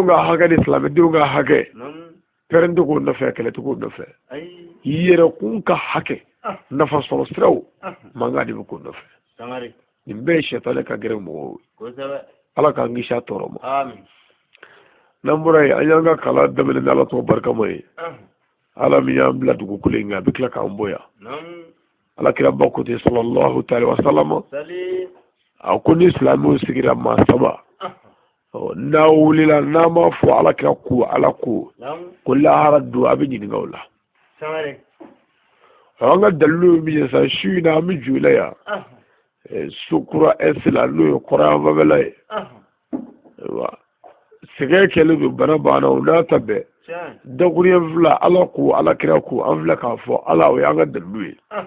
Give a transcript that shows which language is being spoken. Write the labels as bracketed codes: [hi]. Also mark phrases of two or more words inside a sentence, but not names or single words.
[bm] ka hakɛ ni silamɛdenw ka hakɛ pɛrɛn tɛ k'o nɔfɛ kɛlɛ tɛ k'o nɔfɛ yɛrɛkun ka hakɛ nafa sɔrɔ siraw mankan de bɛ k'o nɔfɛ nin bɛɛ ye sɛtanɛ ka gɛrɛ mɔgɔw ye ala k'an kisi a tɔɔrɔ ma n'an bɔra yen an y'an ka kalan daminɛ ni ala tɔgɔ barikama ye ala min y'an bila dugukolo in kan a bɛ tila k'an bɔ yan ala kira ba ko ten [ar] صلى الله تعالى وسلم [bm] a ko ni silamɛw sigira maa saba n'a wulila n'a ma fɔ ala kira ko ala ko ko lahara don a bɛ ɲininka o la an ka dalilu min ye sa su in na an bɛ jɔ la yan sukura ɛsi la n'o ye kɔrɔyanfanfɛla ye sɛgɛn kɛlen don bana banna o n'a ta bɛɛ dakuruyɛn fila ala ko ala kira ko an filɛ k'a fɔ ala o y'an ka dalilu ye